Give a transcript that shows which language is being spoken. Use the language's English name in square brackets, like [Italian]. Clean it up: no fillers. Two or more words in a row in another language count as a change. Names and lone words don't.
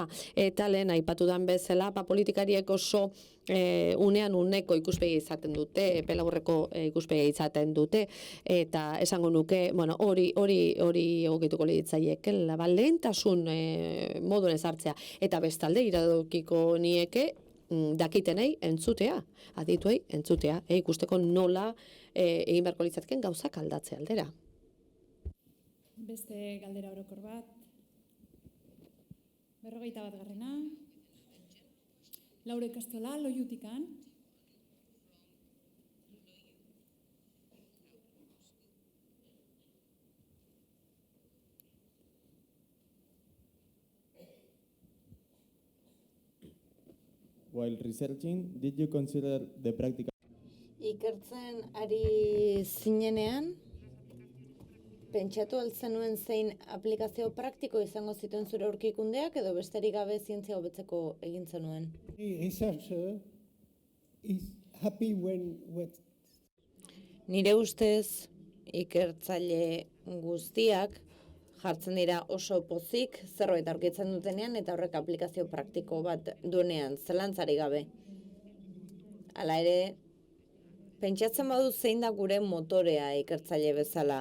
[Basque] Eta lehen aipatu dan bezala, politikariek oso unean uneko ikuspegi izaten dute, pelaurreko ikuspegi izaten dute, eta esango nuke, bueno, hori egokituko litzaiekela, lehentasun moduen ezartzea, eta bestalde iradokiko nieke dakitenei entzutea, adituei entzutea, ikusteko nola egin beharko litzateken gauzak aldatze aldera. Beste galdera orokor bat. 51. Laure Kastola, Loiutikan. [English] While researching, did you consider the practical... [Basque] Ikertzen ari zinenean, pentsatu altzenuen zein aplikazio praktiko izango zituen zure aurkikundeak edo besterik gabe zientzia hobetzeko egin zenuen? [English] Researcher is happy when [Basque] Nire ustez, ikertzaile guztiak jartzen dira oso pozik zerbait aurkitzen dutenean eta horrek aplikazio praktiko bat duenean, zelantzari gabe. Hala ere, pentsatzen badu zein da gure motorea ikertzaile bezala.